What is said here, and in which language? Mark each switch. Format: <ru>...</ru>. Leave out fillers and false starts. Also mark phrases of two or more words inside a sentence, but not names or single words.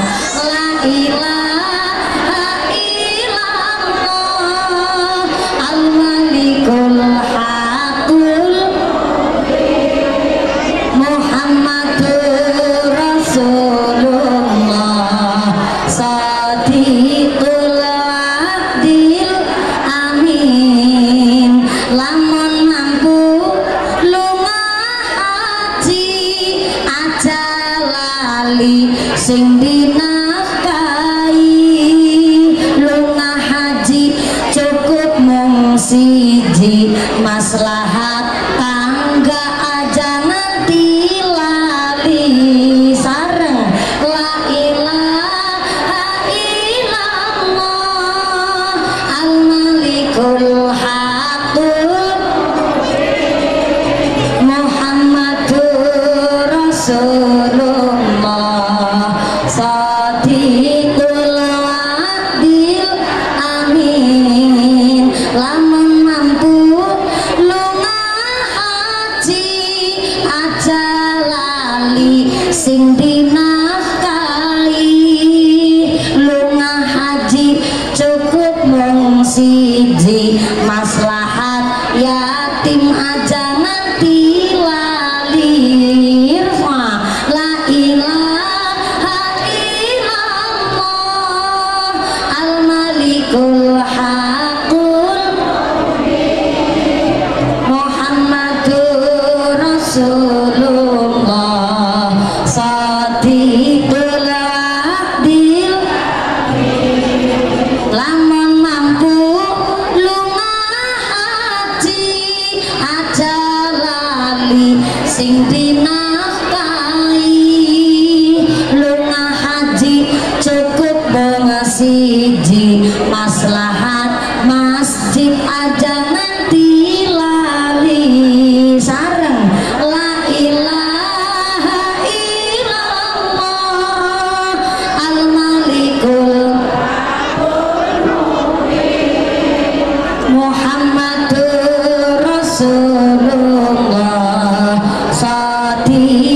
<ar>لا إله إلا الله الملك الحق محمد رسول الله فاتح العادل أمين.</ar> <jv>Lamun mampu lunga haji aja lali sing dinafkahi. Lunga haji cukup mung siji, maslahat tangga aja nanti lali.</jv> <ar>Sareng لا إله إلا الله الملك محمد رسول الله صادق العادل أمين.</ar> <jv>Lamun mampu lunga haji aja lali sing dinafkahi. Lunga haji cukup mung siji, maslahat yatim aja nanti lali.</jv> <ar>ارفع لا إله إلا الله الملك الحق محمد رسول الله صادق العادل.</ar> <jv>Lamun mampu lunga haji aja lali sing dinafkahi. Lunga haji cukup bunga siji, maslahat masjid aja nanti lali.</jv> <ar>Sareng لا إله إلا الله الملك محمد رسول الله صادق</ar>